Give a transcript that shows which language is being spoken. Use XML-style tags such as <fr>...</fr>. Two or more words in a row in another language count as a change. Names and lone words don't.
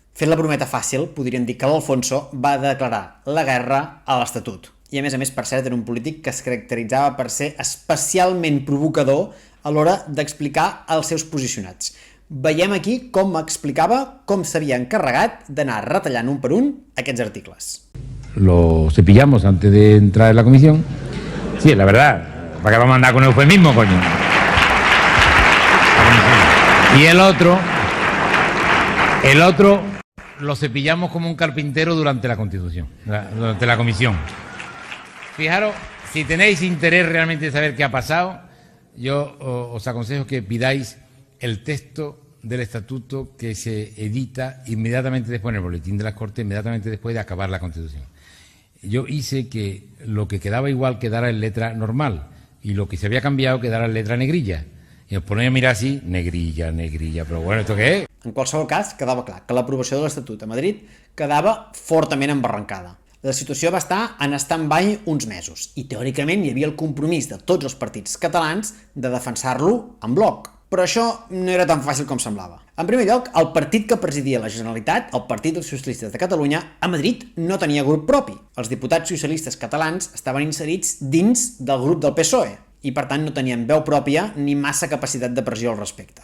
<ca>Fent la brometa fàcil, podríem dir que l'Alfonso va declarar la guerra a l'Estatut. I a més, per cert, era un polític que es caracteritzava per ser especialment provocador a l'hora d'explicar els seus posicionats. Veiem aquí com explicava com s'havia encarregat d'anar retallant un per un aquests articles.</ca> <es>Lo cepillamos antes de entrar en la comisión. Sí, la verdad, ¿para qué vamos a andar con eufemismo, coño? Y el otro lo cepillamos como un carpintero durante la Constitución, durante la comisión. Fijaros, si tenéis interés realmente de saber qué ha pasado, yo os aconsejo que pidáis el texto del estatuto que se edita inmediatamente después en el boletín de las Cortes, inmediatamente después de acabar la Constitución. Yo hice que lo que quedaba igual quedara en letra normal y lo que se había cambiado quedara en letra negrilla.</es> <ca>I us poneu a mirar així, negrilla, però bueno,</ca> <es>¿esto qué es?</es> <ca>En qualsevol cas, quedava clar que l'aprovació de l'Estatut a Madrid quedava fortament embarrancada. La situació va estar en stand-by uns mesos i teòricament hi havia el compromís de tots els partits catalans de defensar-lo en bloc. Però això no era tan fàcil com semblava. En primer lloc, el partit que presidia la Generalitat, el Partit dels Socialistes de Catalunya, a Madrid no tenia grup propi. Els diputats socialistes catalans estaven inserits dins del grup del PSOE i, per tant, no tenien veu pròpia ni massa capacitat de pressió al respecte.</ca>